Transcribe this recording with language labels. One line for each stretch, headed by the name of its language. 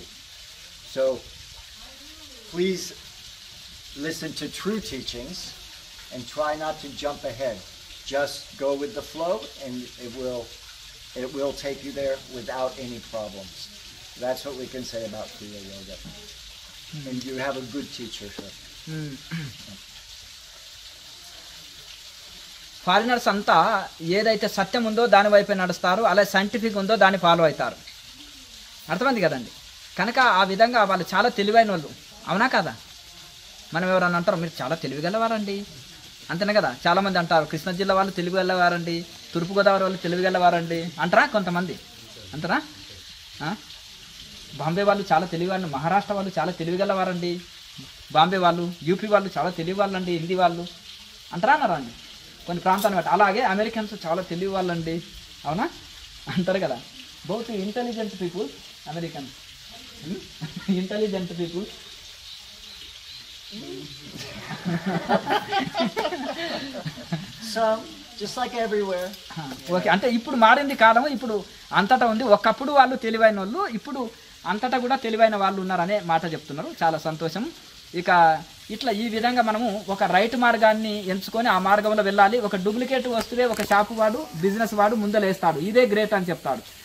English: So please listen to true teachings and try not to jump ahead. Just go with the flow, and it will take you there without any problems. That's what we can say about Kriya Yoga. And you have a good teacher, sir.
Telugu: Foreigners అంతా ఏదైతే సత్యం ఉందో దాని వైపే నడుస్తారు, అలా scientific ఉందో దాన్ని follow అవుతారు. అర్థమైంది కదండి. కనుక ఆ విధంగా వాళ్ళు చాలా తెలివైన వాళ్ళు, అవునా కదా. మనం ఎవరన్నా అంటారు మీరు చాలా తెలివిగలవారండి, అంతేనే కదా. చాలామంది అంటారు కృష్ణా జిల్లా వాళ్ళు తెలివిగలవారండి, తూర్పుగోదావరి వాళ్ళు తెలివిగలవారండి అంటారా కొంతమంది, అంటారా. బాంబే వాళ్ళు చాలా తెలివివాళ్ళు, మహారాష్ట్ర వాళ్ళు చాలా తెలివిగలవారండి, బాంబే వాళ్ళు, యూపీ వాళ్ళు చాలా తెలివి వాళ్ళండి, హిందీ వాళ్ళు అంటారా అన్నారా అండి కొన్ని ప్రాంతాన్ని బట్టి. అలాగే అమెరికన్స్ చాలా తెలివి వాళ్ళండి, అవునా అంటారు కదా.
English: Both intelligent people Americans, intelligent people. Some, just like everywhere.
Telugu: Okay, అంటే ఇప్పుడు మారింది కాలం, ఇప్పుడు అంతటా ఉంది. ఒకప్పుడు వాళ్ళు తెలివైన వాళ్ళు, ఇప్పుడు అంతటా కూడా తెలివైన వాళ్ళు ఉన్నారనే మాట చెప్తున్నారు. చాలా సంతోషం. ఇక ఇట్లా ఈ విధంగా మనము ఒక రైట్ మార్గాన్ని ఎంచుకొని ఆ మార్గంలో వెళ్ళాలి. ఒక డూప్లికేట్ వస్తువే ఒక షాపు వాడు, బిజినెస్ వాడు ముందలేస్తాడు, ఇదే గ్రేట్ అని చెప్తాడు.